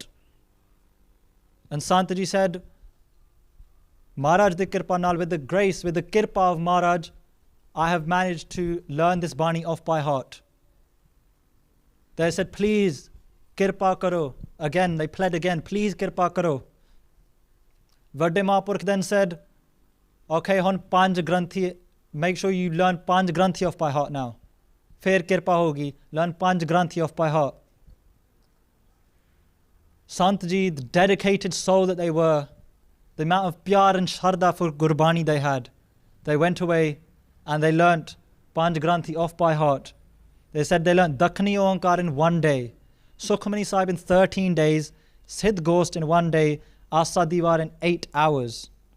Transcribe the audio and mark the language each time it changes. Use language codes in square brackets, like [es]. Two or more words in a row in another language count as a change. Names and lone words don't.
[en] And Sant Ji said, [pa] ਮਹਾਰਾਜ ਦੇ ਕਿਰਪਾ ਨਾਲ, [en] with the grace, with the Kirpa of Maharaj, I have managed to learn this Bani off by heart. They said, please, [pa] ਕਿਰਪਾ ਕਰੋ. [en] Again, they pled again, please [pa] ਕਿਰਪਾ ਕਰੋ. [en] Vadde Mahapurkh then said, okay, hon Panj Granthi, make sure you learn Panj Granthi off by heart now. [pa] ਫਿਰ ਕਿਰਪਾ ਹੋਗੀ, [en] learn Panj Granthi off by heart. Sant Ji, the dedicated soul that they were, the amount of pyar and sharda for Gurbani they had, they went away and they learnt Panj Granthi off by heart. They said they learnt Dakhni Oankar in 1 day, Sukhmani Sahib in 13 days, Siddh Ghost in 1 day, Asa Divar in 8 hours.